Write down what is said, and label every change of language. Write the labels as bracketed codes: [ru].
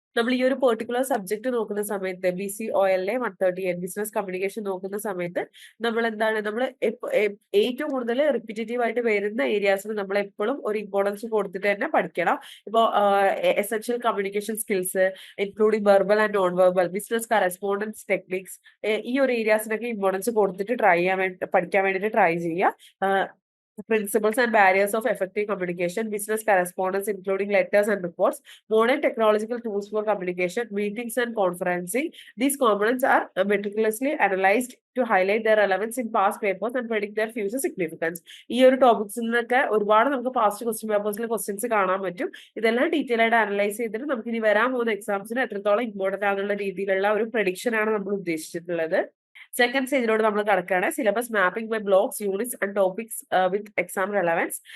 [ml] നമ്മൾ ഈ ഒരു പെർട്ടിക്കുലർ സബ്ജക്ട് നോക്കുന്ന സമയത്ത് BCOLA 138 ബിസിനസ് കമ്മ്യൂണിക്കേഷൻ നോക്കുന്ന സമയത്ത് നമ്മൾ എന്താണ് നമ്മൾ ഏറ്റവും കൂടുതൽ റിപ്പീറ്റേറ്റീവ് ആയിട്ട് വരുന്ന ഏരിയാസിന് നമ്മൾ എപ്പോഴും ഒരു ഇമ്പോർട്ടൻസ് കൊടുത്തിട്ട് തന്നെ പഠിക്കണം. ഇപ്പോൾ [en] essential communication skills including verbal and non verbal, business correspondence techniques, [ml] ഈ ഒരു ഏരിയാസിനൊക്കെ ഇമ്പോർട്ടൻസ് കൊടുത്തിട്ട് പഠിക്കാൻ വേണ്ടിയിട്ട് ട്രൈ ചെയ്യുക. [en] Principles and barriers of effective communication, business correspondence including letters and reports, modern technological tools for communication, meetings and conferencing. These components are meticulously analyzed to highlight their relevance in past papers and predict their future significance. [ml] ഈ ഒരു ടോപ്പിക്സിൽ നിന്നൊക്കെ ഒരുപാട് നമുക്ക് past question പേപ്പേഴ്സിൽ questions കാണാൻ പറ്റും. ഇതെല്ലാം detail ആയിട്ട് analyse ചെയ്തിട്ട് നമുക്ക് ഇനി വരാൻ പോകുന്ന എക്സാംസിന് എത്രത്തോളം ഇമ്പോർട്ടന്റ് ആണെന്നുള്ള രീതിയിലുള്ള ഒരു പ്രഡിക്ഷൻ ആണ് നമ്മൾ ഉദ്ദേശിച്ചിട്ടുള്ളത്. സെക്കൻഡ് സ്റ്റേജിലോട്ട് നമ്മൾ കടക്കുകയാണ്. [en] Syllabus mapping by blocks, units and topics with exam relevance.